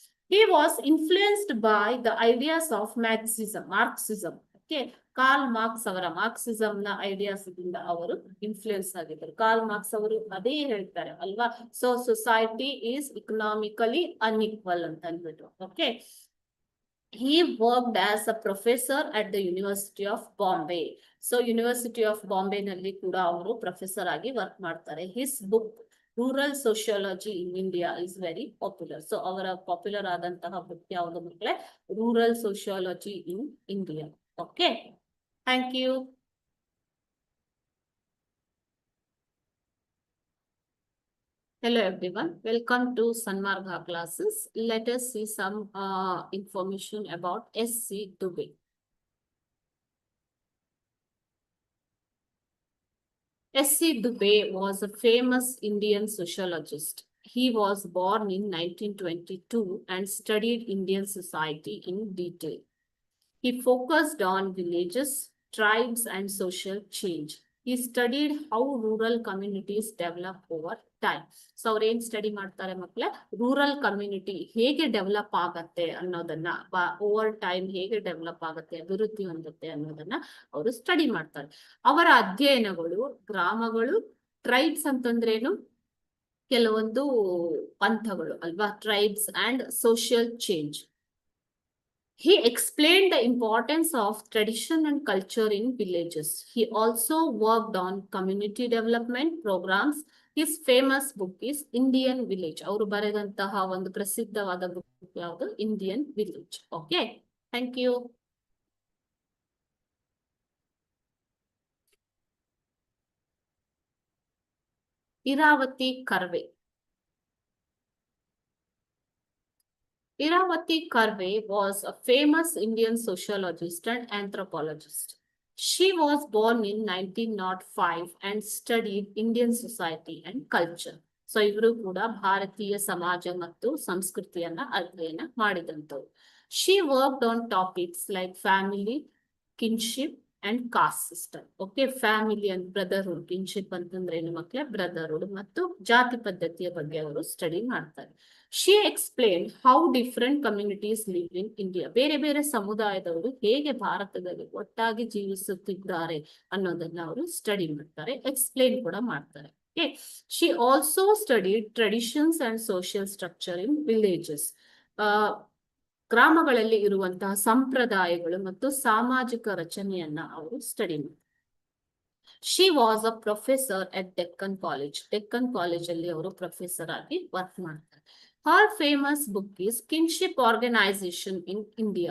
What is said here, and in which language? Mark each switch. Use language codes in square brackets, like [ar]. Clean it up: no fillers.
[en] He was influenced by the ideas of Marxism. [kn] Okay, Karl marks ಅವರ Marxism ನ ideas ಇಂದ ಅವರು influence ಆಗಿದ್ದಾರೆ. ಕಾರ್ಲ್ ಮಾರ್ಕ್ಸ್ ಅವರು ಅದೇ ಹೇಳ್ತಾರೆ ಅಲ್ವಾ, [en] so society is economically unequal [kn] ಅಂತ ಅಂದ್ಬಿಟ್ಟು. [en] Okay, he worked as a professor at the University of Bombay. [kn] So University of Bombay ನಲ್ಲಿ ಕೂಡ ಅವರು ಪ್ರೊಫೆಸರ್ ಆಗಿ ವರ್ಕ್ ಮಾಡ್ತಾರೆ. [en] His book rural sociology in India is very popular. [kn] So ಅವರ popular ಆದಂತಹ book ಯಾವುದು ಮಕ್ಕಳೇ? [en] Rural sociology in India. Okay, thank you. Hello everyone, welcome to Sanmarga classes. Let us see some information about S.C. Dubey. S.C. Dubey was a famous Indian sociologist. He was born in 1922 and studied Indian society in detail. He focused on villages, tribes, and social change. He studied how rural communities develop over time. [kn] So ಅವ್ರೇನ್ study ಮಾಡ್ತಾರೆ ಮಕ್ಕಳೇ? Rural community ಹೇಗೆ develop ಆಗತ್ತೆ ಅನ್ನೋದನ್ನ, over time ಹೇಗೆ develop ಆಗತ್ತೆ, ಅಭಿವೃದ್ಧಿ ಹೊಂದುತ್ತೆ ಅನ್ನೋದನ್ನ ಅವರು ಸ್ಟಡಿ ಮಾಡ್ತಾರೆ. ಅವರ ಅಧ್ಯಯನಗಳು ಗ್ರಾಮಗಳು, ಟ್ರೈಬ್ಸ್ ಅಂತಂದ್ರೇನು? ಕೆಲವೊಂದು ಪಂಥಗಳು ಅಲ್ವಾ, [en] Tribes and social change. He explained the importance of tradition and culture in villages. He also worked on community development programs. His famous book is Indian Village. [kn] ಅವರು ಬರೆದಂತಹ ಒಂದು ಪ್ರಸಿದ್ಧವಾದ ಬುಕ್ ಯಾವುದು? [en] Indian village. Okay, thank you. Iravati Karve. Iravati Karve was a famous Indian sociologist and anthropologist. She was born in 1905 and studied Indian society and culture. [kn] So ಇವರು ಕೂಡ ಭಾರತೀಯ ಸಮಾಜ ಮತ್ತು ಸಂಸ್ಕೃತಿಯನ್ನ ಅಧ್ಯಯನ ಮಾಡಿದಂತರು. [en] She worked on topics like family, kinship and caste system. Okay, family and brotherhood, kinship [kn] ಅಂತಂದ್ರೆ ಏನು ಮಕ್ಕಳೇ? ಬ್ರದರ್ಹುಡ್ ಮತ್ತು ಜಾತಿ ಪದ್ಧತಿಯ ಬಗ್ಗೆ ಅವರು ಸ್ಟಡಿ ಮಾಡ್ತಾರೆ. [en] She explained how different communities live in India. [kn] ಬೇರೆ ಬೇರೆ ಸಮುದಾಯದವರು ಹೇಗೆ ಭಾರತದಲ್ಲಿ ಒಟ್ಟಾಗಿ ಜೀವಿಸುತ್ತಿದ್ದಾರೆ ಅನ್ನೋದನ್ನ ಅವರು ಸ್ಟಡಿ ಮಾಡ್ತಾರೆ, ಎಕ್ಸ್ಪ್ಲೇನ್ ಕೂಡ ಮಾಡ್ತಾರೆ. [en] Okay. She also studied traditions and social structure in villages. [kn] ಗ್ರಾಮಗಳಲ್ಲಿ ಇರುವಂತಹ ಸಂಪ್ರದಾಯಗಳು ಮತ್ತು ಸಾಮಾಜಿಕ ರಚನೆಯನ್ನ ಅವರು ಸ್ಟಡಿ ಮಾಡ್ತಾರೆ. [en] She was a professor at Deccan College. [kn] Deccan College ಅಲ್ಲಿ ಅವರು ಪ್ರೊಫೆಸರ್ ಆಗಿ ವರ್ಕ್ ಮಾಡ್ತಾರೆ. [en] Her famous book is Kinship Organization in India.